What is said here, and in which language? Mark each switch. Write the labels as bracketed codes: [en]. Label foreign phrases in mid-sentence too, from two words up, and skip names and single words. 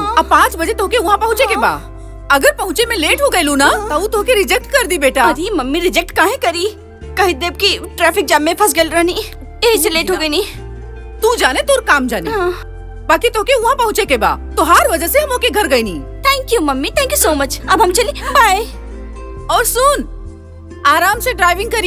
[bho] अब 5 बजे तोके वहाँ पहुँचे के बा। अगर पहुँचे में लेट हो गयलू ना तो तोके रिजेक्ट कर दी बेटा। अरे मम्मी, रिजेक्ट काहे करी? कह देब कि ट्रैफिक जाम में फंस गल रहनी, यही से लेट हो गई। नी तू जाने तोर काम जाने। बाकी तोके वहाँ पहुँचे के बा, तोहार वजह से हम ओके घर गई नी। [en] Thank you Mummy, thank you so much. [bho] अब हम चली, बाय। और सुन, आराम से ड्राइविंग करी।